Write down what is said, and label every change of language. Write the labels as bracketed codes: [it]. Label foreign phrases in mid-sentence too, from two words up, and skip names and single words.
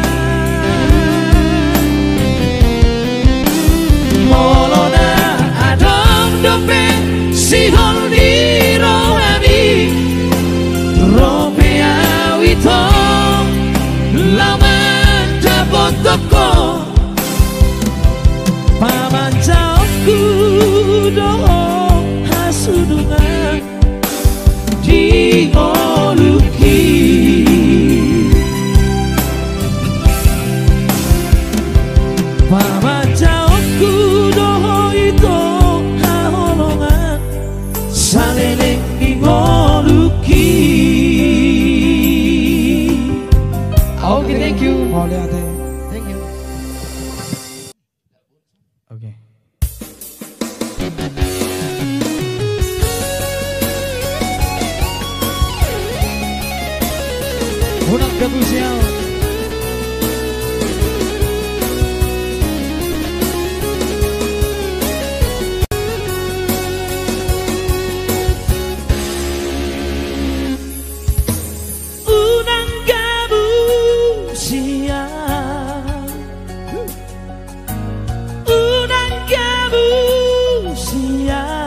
[bbc] molona adom dope sihol di rohani ropea wito lama dapot toko paman jauhku doh hasudungan dioluki paman jauhku doh itu haholongan saleleng dioluki. [en] Oke, thank you. Thank you. Oke. [bbc] Unang gabusia. Unang gabusia unang gabusia